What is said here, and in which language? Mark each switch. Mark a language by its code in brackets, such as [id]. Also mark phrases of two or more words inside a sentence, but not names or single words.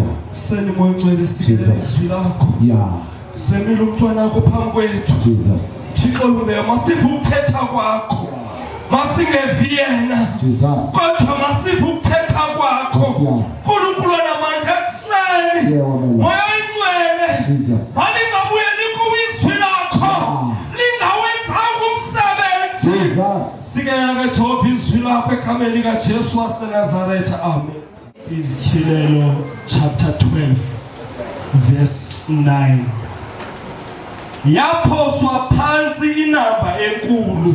[xh] Seni moya ingcwele sikele izwi lakho. Semile umntwana wakho phambi kwethu. Thixo lume masive ukuthetha kwakho. Masingevi yena. Kodwa masive ukuthetha kwakho. Nkulunkulu namandla ekuseni. Moya ingcwele. Alingabuyeli kuwe izwi lakho. Lingawenzanga umsebenzi. Sikela kaJehova izwi lakho egameni likaJesu waseNazaretha. Amen. Izihilelo [en] chapter 12 verse 9. [xh] Yaphoswa phansi inamba enkulu.